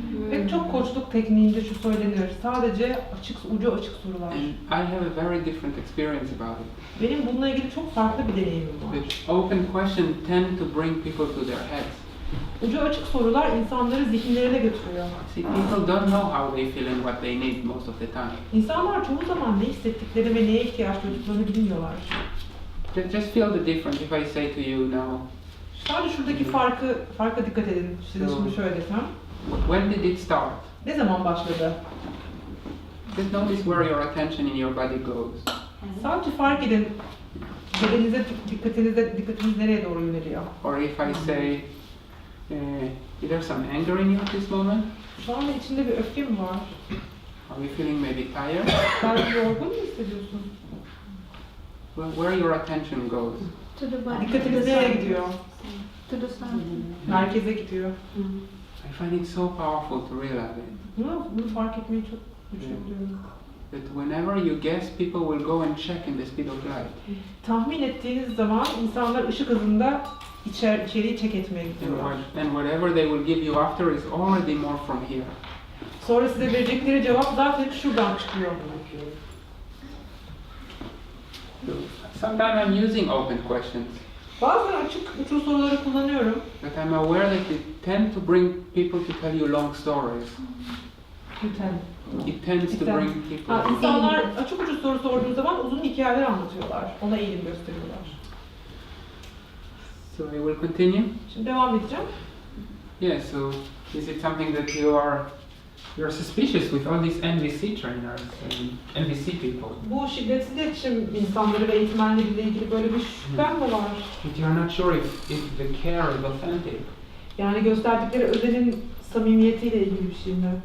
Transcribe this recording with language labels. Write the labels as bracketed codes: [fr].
[tr] Pek çok koçluk tekniğinde şu söylenir. Sadece ucu açık sorular. [en] And I have a very different experience about it. [tr] Benim bununla ilgili çok farklı bir deneyimim var. [en] The open questions tend to bring people to their heads. [tr] Ucu açık sorular insanları zihinlerine götürüyor. [en] See, people don't know how they feel and what they need most of the time. [tr] İnsanlar çoğu zaman ne hissettikleri ve neye ihtiyaç duyduklarını bilmiyorlar. [en] Just feel the difference if I say to you now. [tr] Sadece şuradaki farka dikkat edin. Size şimdi şöyle desem. [en] When did it start? [tr] Ne zaman başladı? [en] Just notice where your attention in your body goes. [tr] Sadece fark edin. Bedeninize dikkatiniz nereye doğru yöneliyor? [en] Or if I say, is there some anger in you at this moment? [tr] Şu anda içinde bir öfke mi var? [en] Are you feeling maybe tired? [tr] Belki yorgun mu hissediyorsun? [en] Where your attention goes? To the body. [tr] Dikkatiniz nereye gidiyor? [en] To the sun. [tr] Merkeze gidiyor. [en] I find it so powerful to realize it. [tr] Bunu fark etmeyi çok güçlü buluyorum. [en] That whenever you guess, people will go and check in the speed of light. [tr] Tahmin ettiğiniz zaman insanlar ışık hızında içeriği check etmeye gidiyorlar. [en] And whatever they will give you after is already more from here. [tr] Sonra size verecekleri cevap zaten şuradan çıkıyor. [en] Sometimes I'm using open questions. [tr] Bazen açık uçlu soruları kullanıyorum. [en] But I'm aware that it tends to bring people to tell you long stories. It tends to bring people. [tr] İnsanlar açık uçlu soru sorduğu zaman uzun hikayeler anlatıyorlar. Ona eğilim gösteriyorlar. [en] So I will continue. [tr] Şimdi devam edeceğim. [en] Yeah. So is it something that you're suspicious with all these NVC trainers and NVC people? [tr] Bu şiddetsiz iletişim insanları ve eğitmenleriyle ilgili böyle bir şüphem mi var? [en] But you're not sure if the care is authentic. [tr] Yani gösterdikleri özenin samimiyetiyle ilgili bir şey mi?